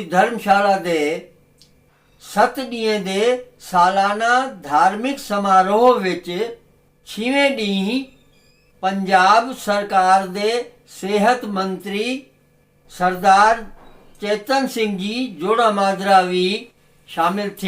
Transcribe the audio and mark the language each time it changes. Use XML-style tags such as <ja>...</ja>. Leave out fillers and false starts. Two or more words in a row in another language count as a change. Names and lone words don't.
<pa>ਧਰਮਸ਼ਾਲਾ ਦੇ 7 ਦਿਨਾਂ ਦੇ ਸਾਲਾਨਾ ਧਾਰਮਿਕ ਸਮਾਰੋਹ ਵਿੱਚ 6ਵੇਂ ਦਿਨ ਪੰਜਾਬ ਸਰਕਾਰ ਦੇ ਸਿਹਤ ਮੰਤਰੀ ਸਰਦਾਰ चेतन सिंह जी जोड़ा माजरा</pa> <hi>भी शामिल थे।</hi>